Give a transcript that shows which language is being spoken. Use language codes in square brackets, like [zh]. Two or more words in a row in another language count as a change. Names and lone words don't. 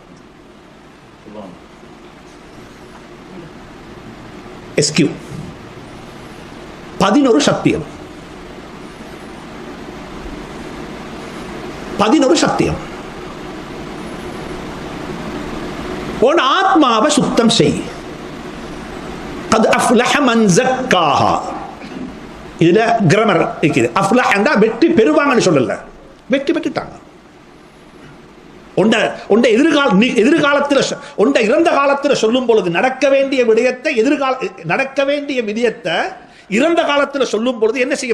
[ta] எஸ்கியூ 11 சத்தியம். 11 சத்தியம். உன் ஆத்மாவை சுத்தம் செய். [ar] قد أفلح من زكاها. [ta] இதுல கிராமர் இருக்குது. அஃப்லஹ் என்றா வெற்றி பெறுவாங்கன்னு சொல்லல, வெற்றி பெற்றுட்டாங்க. எதிர்காலத்தில் இறந்த காலத்தில் சொல்லும் பொழுது நடக்க வேண்டிய விடயத்தை நடக்க வேண்டிய விடயத்தை இறந்த காலத்தில் சொல்லும் பொழுது என்ன செய்யும்?